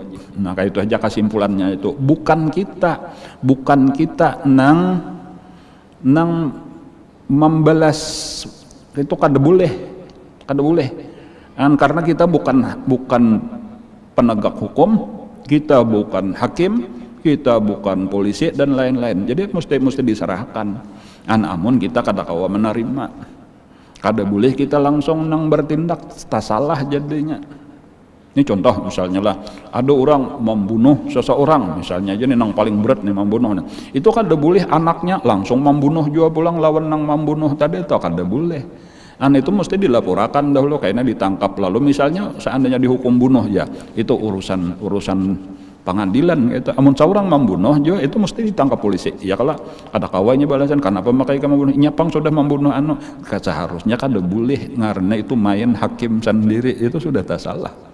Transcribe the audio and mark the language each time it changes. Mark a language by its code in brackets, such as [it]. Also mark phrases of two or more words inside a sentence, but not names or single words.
[bjn] Maka itu aja kesimpulannya, itu bukan kita nang membalas, itu kada boleh. [id] Karena kita bukan penegak hukum, kita bukan hakim, kita bukan polisi dan lain-lain. Jadi mesti diserahkan. [bjn] Amun kita kada kawa menerima, kada boleh kita langsung nang bertindak, tak salah jadinya. Ini contoh misalnya lah, ada orang membunuh seseorang, misalnya aja nih nang paling berat nih membunuh. Itu kada boleh anaknya langsung membunuh juga pulang lawan nang membunuh tadi, itu kada boleh. [id] Itu mesti dilaporkan dahulu, kayaknya ditangkap, lalu misalnya seandainya dihukum bunuh, ya itu urusan pengadilan gitu. [bjn] Amun seorang membunuh juga itu mesti ditangkap polisi. Ya kalau ada kawanya balasan, kenapa makai kamu membunuh? Nyapang sudah membunuh seharusnya kada boleh, karena itu main hakim sendiri, itu sudah tak salah.